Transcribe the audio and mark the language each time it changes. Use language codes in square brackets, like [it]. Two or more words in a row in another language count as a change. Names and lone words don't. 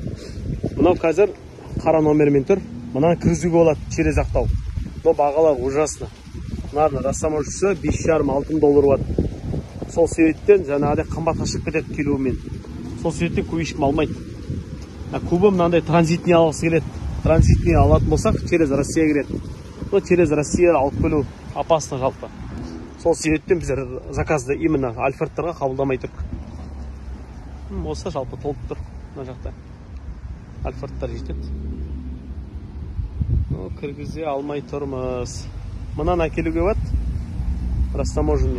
[kk] Мынау қазір қара номермен тұр. Мынаны кіргізуге болады через ақтау. Но бағалар ужасно. Мынаны растаможкасы 5,5-6 доллар болады. Сол себептен жаңағыдай қымбатқа шығып кетеді келуімен. Сол себептен көп ешкім алмайды. Көбі мынандай транзитный алғысы келеді. Транзитный алатын болсақ, [ru] через Россия [kk] кіреді. Но [ru] через Россия [kk] алып келу опасно жалпы. Сол себептен біздер заказды именно альфардтарға қабылдамай тұрдық. Осы жалпы толып тұр мына жақта. Альфардтар жетеді. Кіргізе алмай тұрмыз. Мынаны әкелуге болады. Растаможенный.